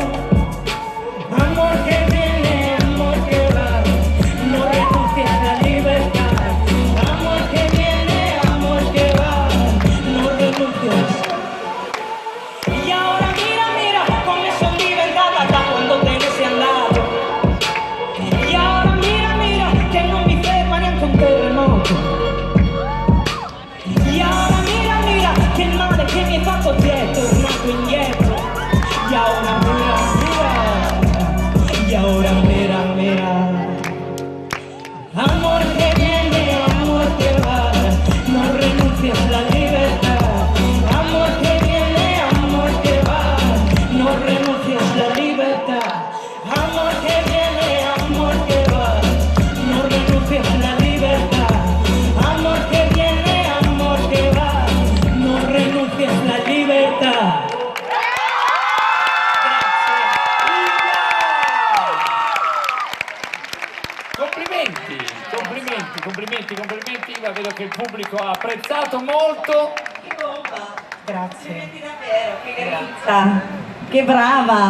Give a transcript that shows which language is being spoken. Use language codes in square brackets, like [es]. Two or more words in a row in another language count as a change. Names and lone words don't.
[es] Amor que viene, amor que va, no renuncies a la libertad. Amor que viene, amor que va, no renuncies. Y ahora mira, mira, con eso en libertad hasta cuando te ves andado. Y ahora mira, mira, [it] che non mi ferma neanche un terremoto. [es] Y ahora mira, mira, [it] che il male che mi hai fatto ti è tornato indietro. [es] Y ahora mira, mira, y ahora mira, mira. Amor que viene, amor que va, no renuncies a la libertad. Amor que viene, amor que va, no renuncies a la libertad. Amor que viene, amor que va, no renuncies a la libertad. Amor que viene, amor que va, no renuncies a la libertad. [it] Complimenti, complimenti, complimenti, complimenti. Io vedo che il pubblico ha apprezzato molto. Grazie. Che brava!